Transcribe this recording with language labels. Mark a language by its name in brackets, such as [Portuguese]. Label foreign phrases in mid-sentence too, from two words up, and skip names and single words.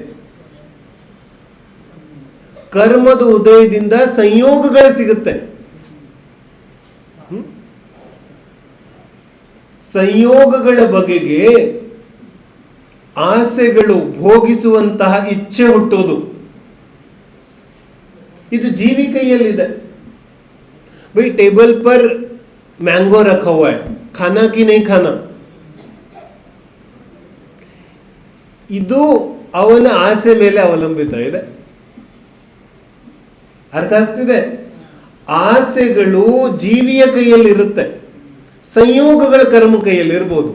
[Kannada] ಕರ್ಮದ ಉದಯದಿಂದ ಸಂಯೋಗಗಳು ಸಿಗುತ್ತೆ. ಸಂಯೋಗಗಳ ಬಗೆಗೆ ಆಸೆಗಳು ಭೋಗಿಸುವಂತಹ ಇಚ್ಛೆ ಹುಟ್ಟೋದು ಇದು ಜೀವಿ ಕೈಯಲ್ಲಿದೆ. [Hindi] भाई टेबल पर मैंगो रखा हुआ है, खाना कि नहीं खाना? [Kannada] ಇದು ಅವನ ಆಸೆ ಮೇಲೆ ಅವಲಂಬಿತ ಇದೆ. ಅರ್ಥ ಆಗ್ತಿದೆ? ಆಸೆಗಳು ಜೀವಿಯ ಕೈಯಲ್ಲಿರುತ್ತೆ, ಸಂಯೋಗಗಳ ಕರ್ಮ ಕೈಯಲ್ಲಿ ಇರ್ಬೋದು.